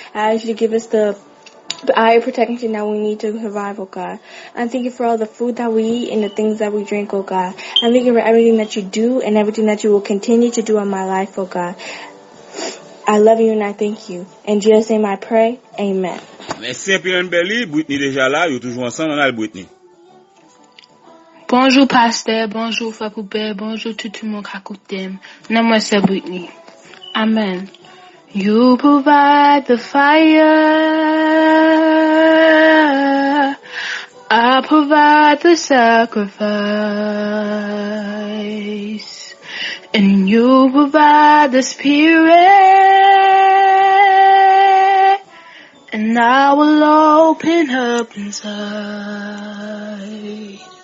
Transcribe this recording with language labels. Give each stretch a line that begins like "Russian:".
English: I ask you to give us the eye protection that we need to survive, oh God. And thank you for all the food that we eat and the things that we drink, oh God. And thank you for everything that you do and everything that you will continue to do in my life, oh God. I love you and I thank you. In Jesus' name I pray. Amen.
French: Merci un peu Mbele, Whitney déjà là, yo toujours ensemble, on a le Whitney. Bonjour pasteur, bonjour frère Poupée, bonjour tout le monde qui écoute. Non, moi c'est Whitney. Amen.
English: You provide the fire, I provide the sacrifice, and you provide the spirit, and I will open up inside.